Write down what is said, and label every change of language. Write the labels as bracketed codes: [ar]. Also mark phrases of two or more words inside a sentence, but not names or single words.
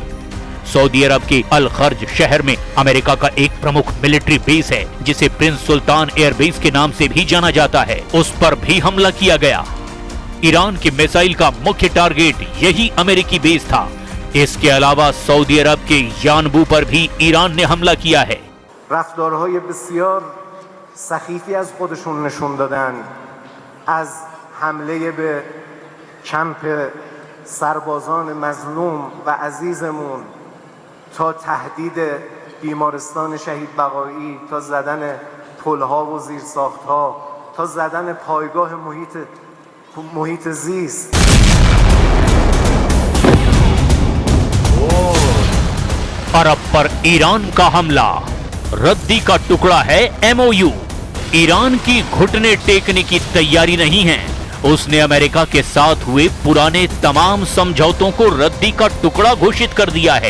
[hi] सऊदी अरब के अल खर्ज शहर में अमेरिका का एक प्रमुख [en] military base [hi] है, जिसे प्रिंस सुल्तान एयरबेस के नाम से भी जाना जाता है, उस पर भी हमला किया गया। ईरान की मिसाइल का मुख्य टारगेट यही अमेरिकी बेस था। इसके अलावा सऊदी अरब के यानबू पर भी ईरान ने हमला किया है। [fa] रफ्तारهای بسیار سخیفی از خودشون نشون دادن، از حمله به کمپ سربازان مظلوم و عزیزمون تا تهدید بیمارستان شهید بقایی، تا زدن پلها و زیرساختها، تا زدن پایگاه محیط زیست. [hi] अरब पर ईरान का हमला, रद्दी का टुकड़ा है एमओयू। ईरान की घुटने टेकने की तैयारी नहीं है। उसने अमेरिका के साथ हुए पुराने तमाम समझौतों को रद्दी का टुकड़ा घोषित कर दिया है।